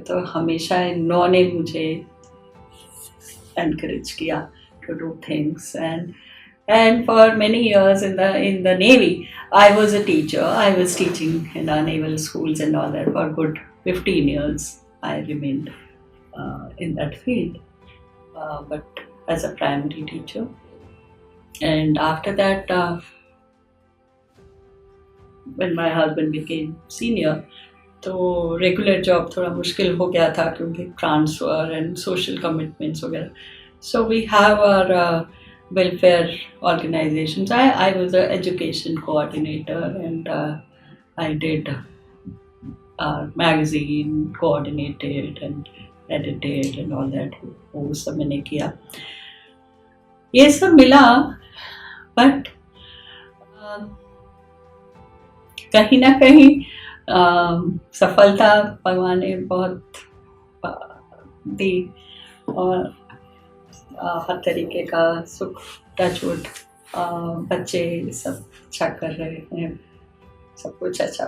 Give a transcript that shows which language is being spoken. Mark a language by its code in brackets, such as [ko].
[hi] तो हमेशा इन्होंने मुझे encourage किया [en] to do things, and for many years in the Navy, I was a teacher. I was teaching in our naval schools and all that for good 15 years. I remained in that field, but as a primary teacher. And after that, when my husband became senior, [hi] तो regular job थोड़ा मुश्किल हो गया था क्योंकि transfer and social commitments वगैरह. [en] So we have our welfare organizations. I was an education coordinator, and I did magazine, coordinated and edited and all that. [hi] वो सब मैंने किया. ये सब मिला, बट कहीं ना कहीं सफलता भगवान ने बहुत दी और हर तरीके का सुख, टचवुड, बच्चे सब अच्छा कर रहे हैं, सब कुछ अच्छा.